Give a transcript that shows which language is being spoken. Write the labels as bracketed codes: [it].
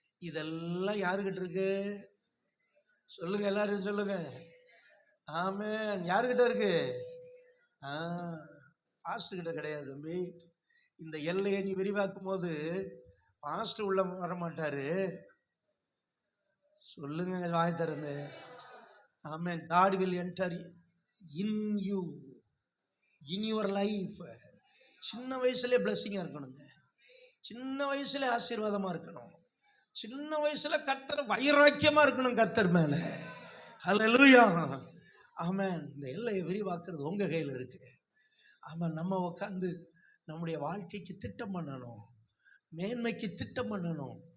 [ta] இதெல்லாம் யாருக்கிட்ட இருக்கு? சொல்லுங்க, எல்லாரும் சொல்லுங்க. ஆமென். யாருக்கிட்ட இருக்கு? பாஸ்டர்கிட்ட கிடையாது தம்பி. இந்த எல்லையை நீ விரிவாக்கும் போது பாஸ்டர் உள்ள வரமாட்டாரு. சொல்லுங்க வாய் திறந்து. ஆமென். [en] God will enter in you, in your life. [ta] சின்ன வயசுல பிளஸிங்காக இருக்கணுங்க. சின்ன வயசுல ஆசீர்வாதமாக இருக்கணும். சின்ன வயசுல கர்த்தர் வைராக்கியமாக இருக்கணும் கர்த்தர் மேலே. ஹல்லேலூயா. ஆமென். இந்த எல்லையை விரிவாக்குறது உங்கள் கையில் இருக்கு. ஆமாம், நம்ம உட்காந்து நம்முடைய வாழ்க்கைக்கு திட்டம் பண்ணணும், மேன்மைக்கு திட்டம் பண்ணணும்.